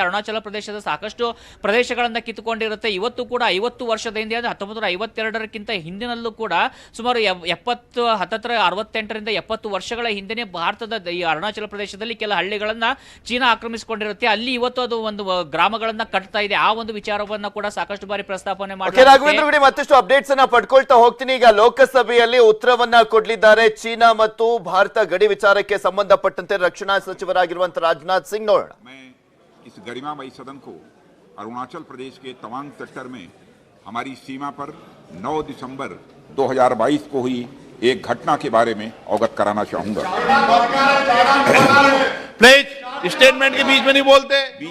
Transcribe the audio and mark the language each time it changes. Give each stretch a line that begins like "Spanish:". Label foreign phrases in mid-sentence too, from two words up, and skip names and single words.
Kannada: ಅರುಣಾಚಲ ಪ್ರದೇಶದ ಸಾಕಷ್ಟು ಪ್ರದೇಶಗಳನ್ನ ಕಿತ್ತುಕೊಂಡಿರುತ್ತೆ. ಇವತ್ತು ಕೂಡ 50 ವರ್ಷದ ಹಿಂದೆ, 1952ಕ್ಕಿಂತ ಹಿಂದಿನಲ್ಲೂ ಕೂಡ ಸುಮಾರು 68ರಿಂದ 70 ವರ್ಷಗಳ ಹಿಂದೆನೆ ಭಾರತದ ಈ ಅರುಣಾಚಲ ಪ್ರದೇಶದಲ್ಲಿ ಕೆಲ ಹಳ್ಳಿಗಳನ್ನ ಚೀನಾ ಆಕ್ರಮಿಸಿಕೊಂಡಿರುತ್ತೆ. ಅಲ್ಲಿ ಇವತ್ತು ಅದು ಒಂದು ಗ್ರಾಮಗಳನ್ನ ಕಟ್ತಾ ಇದೆ. ಆ ಒಂದು ವಿಚಾರವನ್ನ ಕೂಡ ಸಾಕಷ್ಟು ಬಾರಿ ಪ್ರಸ್ತಾಪನೆ ಮಾಡಿ ಮತ್ತಷ್ಟು ಅಪ್ಡೇಟ್ಸ್ ಅನ್ನ ಪಡ್ಕೊಳ್ತಾ ಹೋಗ್ತೀನಿ. ಈಗ ಲೋಕಸಭೆಯಲ್ಲಿ ಉತ್ತರವನ್ನ ಕೊಡಲಿದ್ದಾರೆ ಚೀನಾ ಮತ್ತು ಭಾರತ ಗಡಿ ವಿಚಾರಕ್ಕೆ ಸಂಬಂಧಪಟ್ಟಂತೆ ರಕ್ಷಣಾ ಸಚಿವರಾಗಿರುವಂತ ರಾಜನಾಥ್ सिंह ನೋಡೋಣ.
Hindi: मैं इस गरिमामयी सदन को अरुणाचल प्रदेश के तवांग सेक्टर में हमारी सीमा पर 9 दिसंबर 2022 को हुई एक घटना के बारे में अवगत कराना चाहूंगा।
English: please statement
Hindi: के बीच में नहीं बोलते।